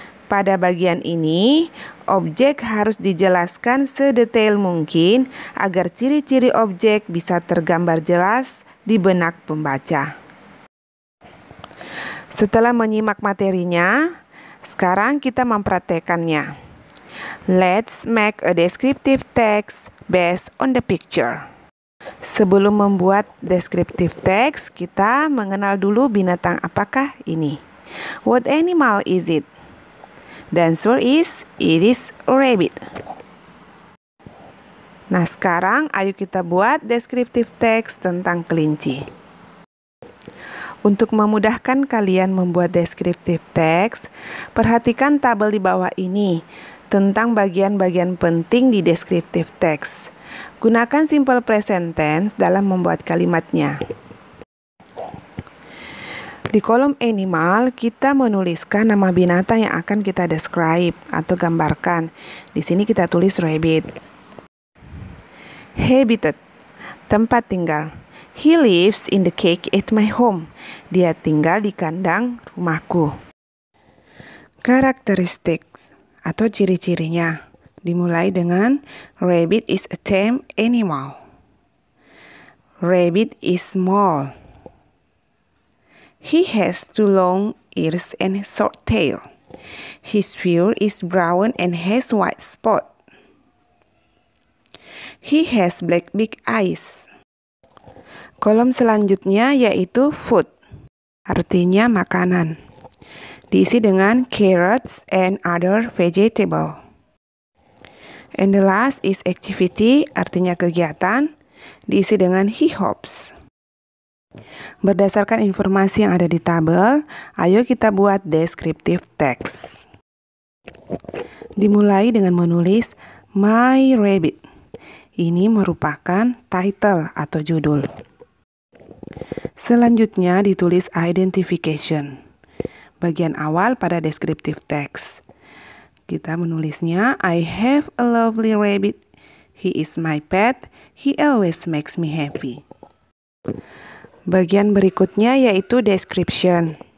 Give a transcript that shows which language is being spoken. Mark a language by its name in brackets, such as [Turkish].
[Indonesian] Pada bagian ini, objek harus dijelaskan sedetail mungkin agar ciri-ciri objek bisa tergambar jelas di benak pembaca. Setelah menyimak materinya, sekarang kita mempraktekannya. [English] Let's make a descriptive text based on the picture. [Indonesian] Sebelum membuat deskriptif teks, kita mengenal dulu binatang apakah ini. [English] What animal is it? The answer is, it is a rabbit. [Indonesian] Nah, sekarang ayo kita buat deskriptif teks tentang kelinci. Untuk memudahkan kalian membuat deskriptif teks, perhatikan tabel di bawah ini tentang bagian-bagian penting di deskriptif teks. Gunakan simple present tense dalam membuat kalimatnya. Di kolom animal, kita menuliskan nama binatang yang akan kita describe atau gambarkan. [English] Di sini kita tulis rabbit. [Indonesian] Habitat, tempat tinggal. [English] He lives in the cage at my home. [Indonesian] Dia tinggal di kandang rumahku. Characteristics atau ciri-cirinya. Dimulai dengan [English] rabbit is a tame animal. Rabbit is small. He has two long ears and a short tail. His fur is brown and has white spot. He has black big eyes. [Indonesian] Kolom selanjutnya yaitu food, artinya makanan. Diisi dengan [English] carrots and other vegetable. And the last is activity, [Indonesian] artinya kegiatan, diisi dengan [English] he hopes. [Indonesian] Berdasarkan informasi yang ada di tabel, ayo kita buat descriptive text. Dimulai dengan menulis My Rabbit. Ini merupakan title atau judul. Selanjutnya ditulis [English] identification. [Indonesian] Bagian awal pada descriptive text. [English] Kita menulisnya, I have a lovely rabbit. He is my pet. He always makes me happy. [Indonesian] Bagian berikutnya yaitu description.